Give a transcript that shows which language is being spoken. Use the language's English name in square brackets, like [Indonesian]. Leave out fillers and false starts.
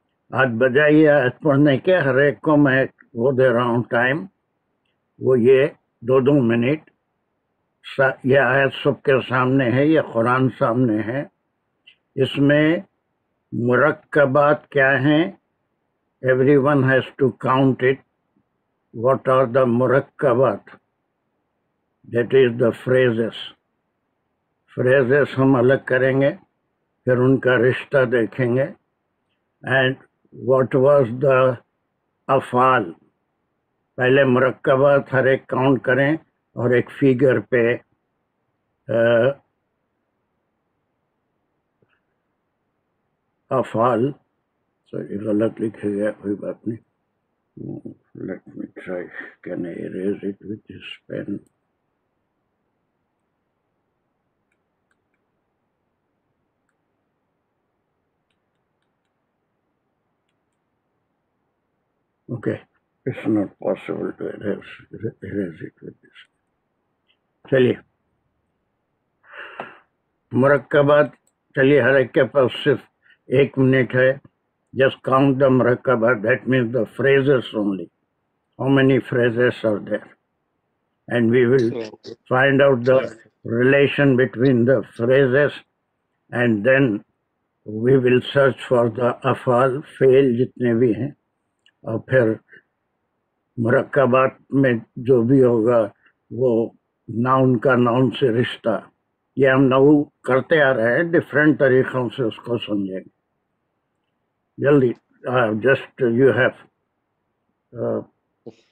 [Urdu] آج بجائے آیت پڑھنے کے ہر ایک کو میں وہ دے رہا ہوں ٹائم، وہ یہ 2 منٹ. یہ آیت سب کے سامنے ہے، یہ قرآن سامنے ہے. اس میں مرکبات کیا ہیں؟ [English] Every one has to count it. What are the مرکبات؟ That is the phrases. [Urdu] Phrases ہم الگ کریں گے، پھر ان کا رشتہ دیکھیں گے. [English] And what was the افعال. [Urdu] پہلے مرکبات ہر ایک کاؤنٹ کریں اور ایک فیگر پہ افعال. سوری غلط لکھے گیا، کوئی بات نہیں. [English] Let me try. Can I erase it with this pen? Okay, it's not possible to erase it with this. [Urdu] چلیے مرکبات، چلیے ہر ایک کے پاس صرف 1 منٹ ہے. [English] Just count the مرکبات. That means the phrases only. How many phrases are there? And we will find out the relation between the phrases, and then we will search for the afal, fail [Urdu] جتنے بھی ہیں. اور پھر مرکبات میں جو بھی ہوگا وہ ناؤن کا ناؤن سے رشتہ. یہ ہم نو کرتے آ رہے ہیں، ڈفرینٹ طریقوں سے اس کو سمجھیں گے. جلدی [English] just you have [Urdu] ایسا کوئی